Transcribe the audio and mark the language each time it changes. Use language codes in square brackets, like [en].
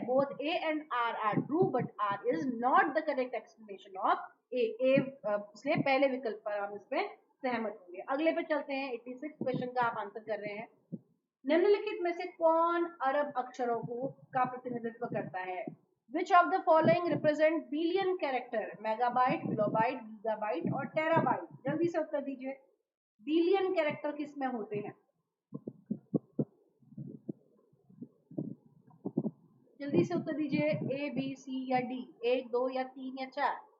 [en] Both A and R R true but R is not the correct explanation of A. [hi] इसलिए पहले विकल्प पर हम इसमें सहमत होंगे। अगले पे चलते हैं। 86 क्वेश्चन का आप आंसर कर रहे हैं। निम्नलिखित में से कौन अरब अक्षरों को का प्रतिनिधित्व करता है? [en] Which of the following represent billion character? [hi] Megabyte, kilobyte, gigabyte और टेराबाइट। जल्दी से उत्तर दीजिए। बिलियन कैरेक्टर किस में होते हैं? जल्दी से उत्तर दीजिए। ए, बी, सी या डी, 1, 2 या 3 या 4।